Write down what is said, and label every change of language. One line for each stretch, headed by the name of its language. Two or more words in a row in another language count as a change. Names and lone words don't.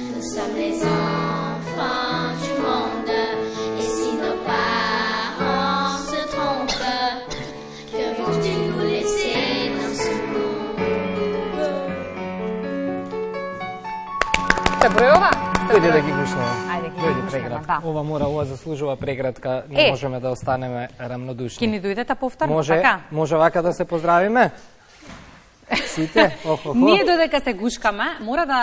French: sommes les enfants du monde. Et si nos parents se trompent, que vont-ils nous laisser dans ce monde?
Macedonian: Се бројува? Дојде да ги гушнеме. Ајде, ги Дојде гушнеме, преградка. да. Ова заслужува преградка. Не можеме да останеме рамнодушни. Ки ни дојдете повторно, Може, така? може вака да се поздравиме? Сите? Охо. Ние додека се гушкаме, мора да